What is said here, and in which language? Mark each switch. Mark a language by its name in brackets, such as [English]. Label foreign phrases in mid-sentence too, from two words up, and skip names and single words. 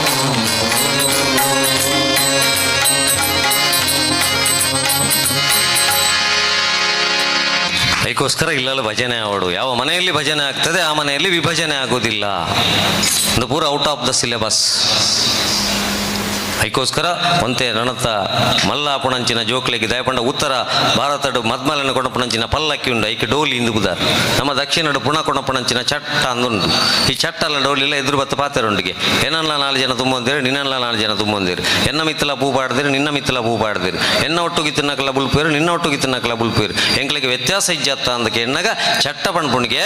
[Tulu] ಅದಕ್ಕೋಸ್ಕರ ಇಲ್ಲಲ್ಲ ಭಜನೆ ಆವಡು [Kannada] ಯಾವ ಮನೆಯಲ್ಲಿ ಭಜನೆ ಆಗ್ತದೆ ಆ ಮನೆಯಲ್ಲಿ ವಿಭಜನೆ ಆಗೋದಿಲ್ಲ [Tulu] ಅದು ಪೂರ [English] out of the syllabus [Tulu] ಅದಕ್ಕೋಸ್ಕರ ಒಂತೆ ನಣತ ಮಲ್ಲಾಪುಣಂಚಿನ ಜೋಕ್ಲೆಗೆ ದಯಪಂಡ ಉತ್ತರ ಭಾರತಡು ಮದ್ಮಲನ ಕೊಣಪುಣಂಚಿನ ಪಲ್ಲಕ್ಕಿ ಉಂಡು ಐಕೆ ಡೋಲಿ ಇಂದು ಬುದಾರ್ ನಮ್ಮ ದಕ್ಷಿಣಡು ಪುಣ ಕೊಣಪುಣಂಚಿನ ಚಟ್ಟ ಅಂದುಂಡು ಈ ಚಟ್ಟಲ್ಲ ಡೋಲಿಲ್ಲ ಎದುರು ಬತ್ತ ಪಾತೆರೊಂಡಿಗೆ ಎನ್ನಲ್ಲ 4 ಜನ ತುಂಬೊಂದಿರು ನಿನ್ನಲ್ಲ 4 ಜನ ತುಂಬೊಂದಿರು ಎನ್ನ ಮಿತ್ತಲ ಪೂ ಪಾಡ್ದಿರು ನಿನ್ನ ಮಿತ್ತಲ ಪೂ ಪಾಡ್ದಿರು ಎನ್ನ ಒಟ್ಟುಗಿ ತಿನ್ನಕಲ ಬುಲ್ಪೇರು ನಿನ್ನ ಒಟ್ಟುಗಿ ತಿನ್ನಕಲ ಬುಲ್ಪೇರು ಎಂಕ್ಲಿಗೆ ವ್ಯತ್ಯಾಸ ಇಜ್ಜತ್ತ ಅಂದಕ್ಕೆ ಎನ್ನಗ ಚಟ್ಟ ಪಣ್ಪುಣಿಗೆ